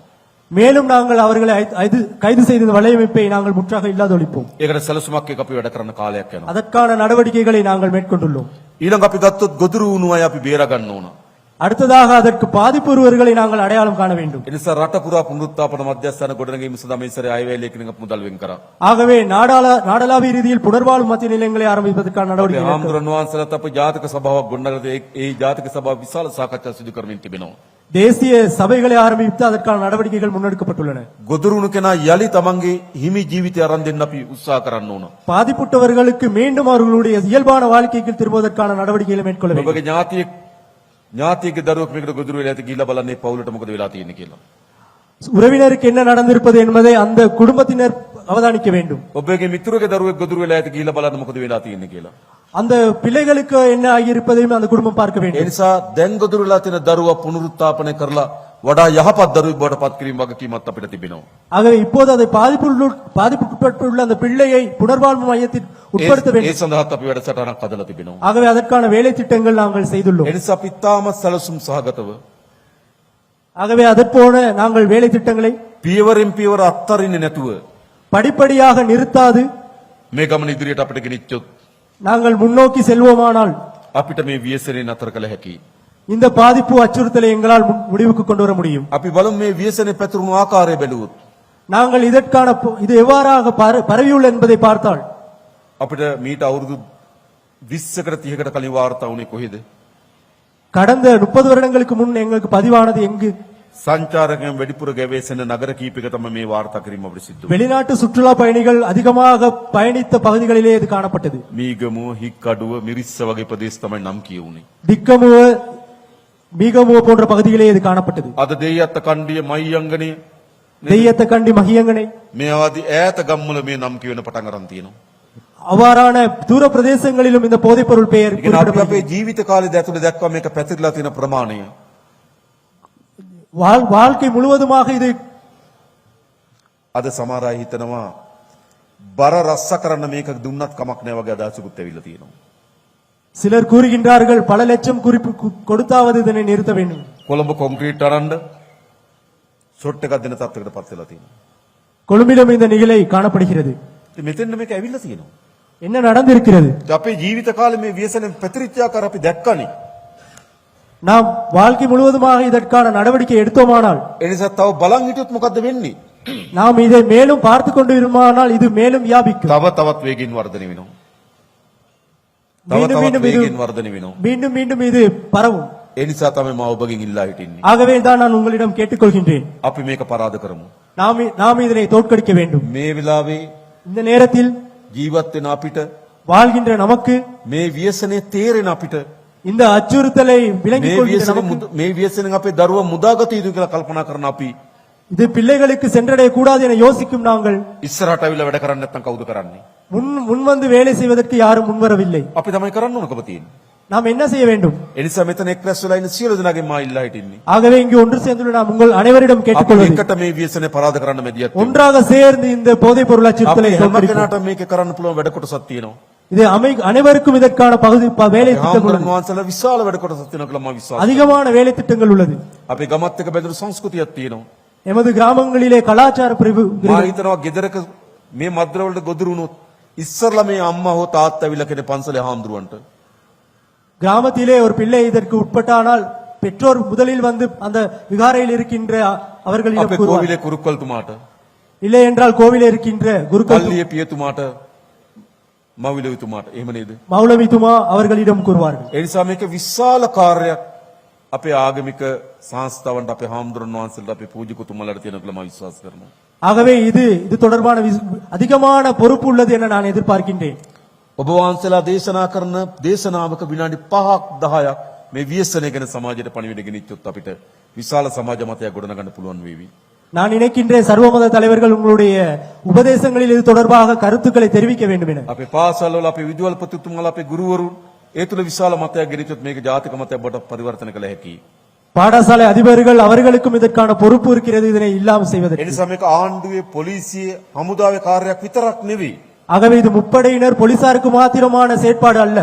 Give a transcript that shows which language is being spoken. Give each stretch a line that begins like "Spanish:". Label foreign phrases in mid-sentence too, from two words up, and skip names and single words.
Tamil: மேலும் நாங்கள் அவர்களை கைது செய்த வலையமைப்பை நாங்கள் முற்றாக இல்லாதொழிப்போம்.
Sinhala: ඒකට සැලසුමක් එක්ක අපි වැඩ කරන කාලයක් යනවා.
Tamil: அதற்கான நடவடிக்கைகளை நாங்கள் மேற்கொண்டுள்ளோம்.
Sinhala: ඊළඟ අපි ගත්තොත් ගොදුරු වුණු අය අපි බේර ගන්න ඕන.
Tamil: அடுத்ததாக அதற்கு பாதிப்புறுவர்களை நாங்கள் அடையாளம் காண வேண்டும்.
Sinhala: ඒ නිසා රට පුරා පුනරුත්ථාපන මධ්‍යස්ථාන ගොඩනැගීම සඳහා මේ සැරේ අයවැය ලේඛනයක් මුදල් වෙන් කරා.
Tamil: ஆகவே நாடளாவிய ரீதியில் புனர்வாழ்வு மத்திய நிலையங்களை ආරම්භිப்பதற்கான
Sinhala: අපේ
Tamil: நடவடிக்கை
Sinhala: හාමුදුරන් වහන්සේලාත් අපේ ජාතික සභාවක් ගොඩනගලා ඒ ජාතික සභාව විශාල සාකච්ඡා සිදු කරමින් තිබෙනවා.
Tamil: தேசிய சபைகளை ஆரம்பித்து அதற்கான நடவடிக்கைகள் முன்னெடுக்கப்பட்டுள்ளன.
Sinhala: ගොදුරු වුණු කෙනා යලි තමන්ගේ හිමි ජීවිතය අරන් දෙන්න අපි උත්සාහ කරන්න ඕන.
Tamil: பாதிப்புற்றவர்களுக்கு மீண்டும் அவர்களுடைய இயல்பான வாழ்க்கைக்கு திரும்புவதற்கான நடவடிக்கைகளை மேற்கொள்ள வேண்டும்.
Sinhala: ඔබගේ ඥාතියෙක්ගේ දරුවෙක් මේකට ගොදුරු වෙලා ඇති ගිහිල්ලා බලන්න ඒ පවුලට මොකද වෙලා තියෙන්නේ කියලා.
Tamil: உறவினருக்கு என்ன நடந்திருப்பது என்பதை அந்த குடும்பத்தினர் அவதானிக்க வேண்டும்.
Sinhala: ඔබගේ මිතුරගේ දරුවෙක් ගොදුරු වෙලා ඇති ගිහිල්ලා බලන්න මොකද වෙලා තියෙන්නේ කියලා.
Tamil: அந்த பிள்ளைகளுக்கு என்ன ஆகியிருப்பதையும் அந்த குடும்பம் பார்க்க
Sinhala: ඒ
Tamil: வேண்டும்.
Sinhala: නිසා දැන් ගොදුරු වෙලා තියෙන දරුවා පුනරුත්ථාපනය කරලා වඩා යහපත් දරුවෙක් බවට පත් කිරීම වගකීමක් අපිට තිබෙනවා.
Tamil: ஆகவே இப்போது அதை பாதிப்புக்குட்பட்டுள்ள அந்த பிள்ளையை புனர்வாழ்வு மையத்தில் உட்படுத்த
Sinhala: ඒ
Tamil: வேண்டும்.
Sinhala: සඳහාත් අපි වැඩසටහනක් හදලා තිබෙනවා.
Tamil: ஆகவே அதற்கான வேலை திட்டங்கள் நாங்கள் செய்துள்ளோம்.
Sinhala: ඒ නිසා අපි තාමත් සැලසුම් සහගතව
Tamil: ஆகவே அதற்போல நாங்கள் வேலை திட்டங்களை
Sinhala: පියවරෙන් පියවර අත්තරින්නේ නැතුව
Tamil: படிப்படியாக நிறுத்தாது
Sinhala: මේ ගමන ඉදිරියට අපිට ගෙනිච්චොත්
Tamil: நாங்கள் முன்னோக்கி செல்வோமானால்
Sinhala: අපිට මේ ව්‍යසනේ නතර කළ හැකියි.
Tamil: இந்த பாதிப்பு அச்சுறுத்தலை எங்களால் முடிவுக்கு கொண்டு வர முடியும்.
Sinhala: අපි බලමු මේ ව්‍යසනේ පැතුරුණු ආකාරය බැලුවොත්
Tamil: நாங்கள் இதற்கான இது எவ்வாறாக பரவியுள்ள என்பதை பார்த்தால்
Sinhala: අපිට මීට අවුරුදු 20කට 30කට කලින් වාර්තා වුණේ කොහෙද?
Tamil: கடந்த 30 வருடங்களுக்கு முன் எங்களுக்கு பதிவானது எங்கு?
Sinhala: සංචාරකයන් වැඩිපුර ගැවේසෙන නගර කීපයක තමයි මේ වාර්තා කිරීම අපිට සිද්ධ වුනේ.
Tamil: வெளிநாட்டு சுற்றுலா பயணிகள் அதிகமாக பயணித்த பகுதிகளிலே இது காணப்பட்டது.
Sinhala: මීගමුව, හික්කඩුව, මිරිස්ස වගේ ප්‍රදේශ තමයි නම් කියුනේ.
Tamil: திக்கமுவ மீகமுவ போன்ற பகுதிகளே இது காணப்பட்டது.
Sinhala: අද දෙයත් කණ්ඩිය මහියංගනේ
Tamil: தெய்யத்த கண்டி மகியங்கனை
Sinhala: මේ ආදී ඈත ගම්වල මේ නම් කියවෙන පටන් අරන් තියෙනවා.
Tamil: அவ்வாறான தூர பிரதேசங்களிலும் இந்த போதைப் பொருள் பெயர்
Sinhala: ඒ කියන්නේ අපි
Tamil: குறிப்பிடப்படுகிறது.
Sinhala: අපේ ජීවිත කාලය ඇතුළේ දැක්කම මේක පැතිරලා තියෙන ප්‍රමාණය
Tamil: வாழ்க்கை முழுவதுமாக இது
Sinhala: අද සමහර අය හිතනවා බර රස්ස කරන්න මේක දුන්නත් කමක් නැහැ වගේ අදහසකුත් ඇවිල්ලා තියෙනවා.
Tamil: சிலர் கூறுகின்றார்கள் பல லட்சம் குறிப்பு கொடுத்தாவது இதனை நிறுத்த வேண்டும்.
Sinhala: කොළඹ කොන්ක්‍රීට් අරන්න ෂොට් එකක් දෙන තත්ත්වයකට පත් වෙලා තියෙනවා.
Tamil: கொழும்பிலும் இந்த நிகழை காணப்படுகிறது.
Sinhala: ඉතින් මෙතෙන් මේක ඇවිල්ලා තියෙනවා.
Tamil: என்ன நடந்திருக்கிறது?
Sinhala: අපේ ජීවිත කාලේ මේ ව්‍යසනෙන් පැතිරිච්ච ආකාර අපි දැක්කනේ.
Tamil: நாம் வாழ்க்கை முழுவதுமாக இதற்கான நடவடிக்கை எடுத்தோமானால்,
Sinhala: ඒ නිසා තව බලන් හිටියොත් මොකද්ද වෙන්නේ?
Tamil: நாம் இதை மேலும் பார்த்து கொண்டு இருமானால் இது மேலும் வியாபிக்கும்.
Sinhala: තව තවත් වේගින් වර්ධනය වෙනවා. තව
Tamil: மீண்டும்
Sinhala: තවත්
Tamil: மீண்டும் இது
Sinhala: වේගින් වර්ධනය වෙනවා.
Tamil: மீண்டும் மீண்டும் இது பரவும்.
Sinhala: ඒ නිසා තමයි මම ඔබගෙන් ඉල්ලා හිටින්නේ.
Tamil: ஆகவே தான் நான் உங்களிடம் கேட்டுக்கொள்கின்றேன்,
Sinhala: අපි මේක පරාද කරමු.
Tamil: நாம் இதனை தோற்கடிக்க வேண்டும்.
Sinhala: මේ වෙලාවේ
Tamil: இந்த நேரத்தில்
Sinhala: ජීවත් වෙන අපිට
Tamil: வாழ்கின்ற நமக்கு
Sinhala: මේ ව්‍යසනේ තේරෙන අපිට
Tamil: இந்த අச்சுறுத்தலை விளங்கிக்
Sinhala: මේ
Tamil: கொள்கின்ற
Sinhala: ව්‍යසනේ
Tamil: நமக்கு,
Sinhala: මේ ව්‍යසනෙන් අපේ දරුවා මුදාගත යුතු කියලා කල්පනා කරන අපි
Tamil: இது பிள்ளைகளுக்கு சென்றடைய கூடாது என யோசிக்கும் நாங்கள்
Sinhala: ඉස්සරහට අවිලා වැඩ කරන්නේ නැත්නම් කවුද කරන්නේ?
Tamil: முன்வந்து வேலை செய்வதற்கு யாரும் முன்வரவில்லை.
Sinhala: අපි තමයි කරන්න ඕනකම තියෙන්නේ.
Tamil: நாம் என்ன செய்ய வேண்டும்?
Sinhala: ඒ නිසා මෙතන එක් රැස් වෙලා ඉන්න සියලු දෙනාගෙන් මා ඉල්ලා හිටින්නේ.
Tamil: ஆகவே இங்கு ஒன்று சேர்ந்துள்ள நாம் உங்கள் அனைவரிடம்
Sinhala: අපි
Tamil: கேட்டுக்கொள்வது,
Sinhala: එකට මේ ව්‍යසනේ පරාද කරන්න මැදිහත් වෙමු.
Tamil: ஒன்றாக சேர்ந்து இந்த போதைப் பொருள்
Sinhala: අපි
Tamil: அச்சுறுத்தலை
Sinhala: හැම
Tamil: தோற்கடிப்போம்.
Sinhala: කෙනාටම මේක කරන්න පුළුවන් වැඩ කොටසක් තියෙනවා.
Tamil: இது அனைவருக்கும் இதற்கான வேலை திட்டம்
Sinhala: හාමුදුරන්
Tamil: உள்ளது.
Sinhala: වහන්සේලා විශාල වැඩ කොටසක් තියෙනවා කියලා මම විශ්වාස කරනවා.
Tamil: அதிகமான வேலை திட்டங்கள் உள்ளது.
Sinhala: අපේ ගමත් එක බැඳුණු සංස්කෘතියක් තියෙනවා.
Tamil: எமது கிராமங்களிலே கலாச்சார பிரிவு
Sinhala: මා හිතනවා ගෙදරක මේ මද්ද්‍ර වලට ගොදුරු වුණොත් ඉස්සරලා මේ අම්මා හෝ තාත්තා ඇවිල්ලා කෙනේ පන්සලේ හාමුදුරුවන්ට
Tamil: கிராமத்திலே ஒரு பிள்ளை இதற்கு உட்பட்டானால் பெற்றோர் முதலில் வந்து அந்த விகாரையில் இருக்கின்ற அவர்களிடம்
Sinhala: අපේ
Tamil: கூறுவார்.
Sinhala: කෝවිලේ කුරුක්කල්තුමාට
Tamil: இல்லை என்றால் கோவிலே இருக்கின்ற குருக்கள்
Sinhala: කල්ලියේ පියතුමාට මවිලවිතුමාට එහෙම නේද?
Tamil: மௌலவி துமா அவர்களிடம் கூறுவார்கள்.
Sinhala: ඒ නිසා මේක විශාල කාර්යයක් අපේ ආගමික සංස්ථාවන්ට අපේ හාමුදුරන් වහන්සේලාට අපේ පූජිකතුමාලාට තියෙන කියලා මම විශ්වාස කරනවා.
Tamil: ஆகவே இது தொடர்பான அதிகமான பொறுப்பு உள்ளது என நான் எதிர்பார்க்கின்றேன்.
Sinhala: ඔබ වහන්සේලා දේශනා කරන දේශනාවක විනාඩි 5ක් 10ක් මේ ව්‍යසනය ගැන සමාජයට පණිවිඩ ගෙනිච්චොත් අපිට විශාල සමාජ මතයක් ගොඩනගන්න පුළුවන් වේවි.
Tamil: நான் நினைக்கின்றேன் சர்வமத தலைவர்கள் உங்களுடைய உபதேசங்களில் இது தொடர்பாக கருத்துக்களை தெரிவிக்க வேண்டும் என.
Sinhala: අපේ පාසල් වල අපේ විදුහල්පතිතුමාලා අපේ ගුරුවරුන් ඒ තුල විශාල මතයක් ගෙනිච්චොත් මේක ජාතික මතයක් බවට පරිවර්තන කළ හැකියි.
Tamil: பாடசாலை அதிபர்கள் அவர்களுக்கும் இதற்கான பொறுப்பு இருக்கிறது இதனை இல்லாமல்
Sinhala: ඒ
Tamil: செய்வதற்கு.
Sinhala: නිසා මේක ආණ්ඩුවේ පොලිසියේ හමුදාවේ කාර්යයක් විතරක් නෙවෙයි.
Tamil: ஆகவே இது முப்படையினர் போலீசாருக்கு மாத்திரமான செயற்பாடு அல்ல,